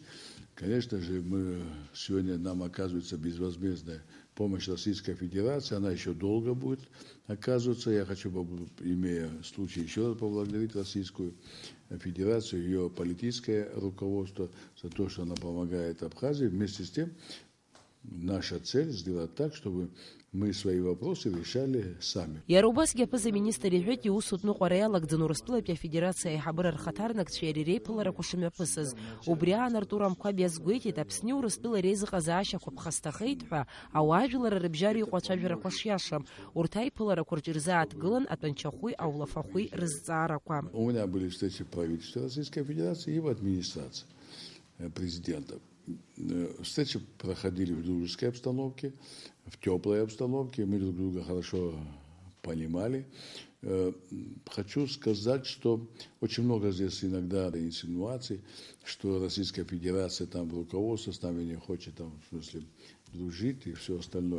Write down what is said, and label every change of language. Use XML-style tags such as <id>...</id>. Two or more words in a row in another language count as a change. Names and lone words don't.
<ru>Конечно же, сегодня нам оказывается безвозмездная помощь Российской Федерации, она еще долго будет оказываться. Я хочу, имея случай, еще раз поблагодарить Российскую Федерацию, ее политическое руководство за то, что она помогает Абхазии. Вместе с тем, наша цель сделать так, чтобы мы свои вопросы решали сами.</ru> <ab>Ярубасгьы апыза-министр иҳәеит иус утныҟәара иалагӡаны Урыстәылатәи афедерациа аиҳабыра рхаҭарнакцәа иара иреиԥыларақәа шымҩаԥысыз. Убри аан Артур Амқәаб иазгәеиҭеит Аԥсни Урыстәыла реизыҟазаашьақәа ԥхасҭахеит ҳәа ауаажәлар рыбжьара иҟоу ацәажәарақәа шиашам. Урҭ аиԥыларақәа рҿы ирзааҭгылан атәанчахәи аулафахәи рызҵаарақәа.</ab> <ru>У меня были встречи правительства Российской Федерации и в администрации президента. Встречи проходили в дружеской обстановке, в теплой обстановке, мы друг друга хорошо понимали. Хочу сказать, что очень много здесь иногда инсинуаций, что Российская Федерация там руководство с нами не хочет там, в смысле, дружить и все остальное.</ru>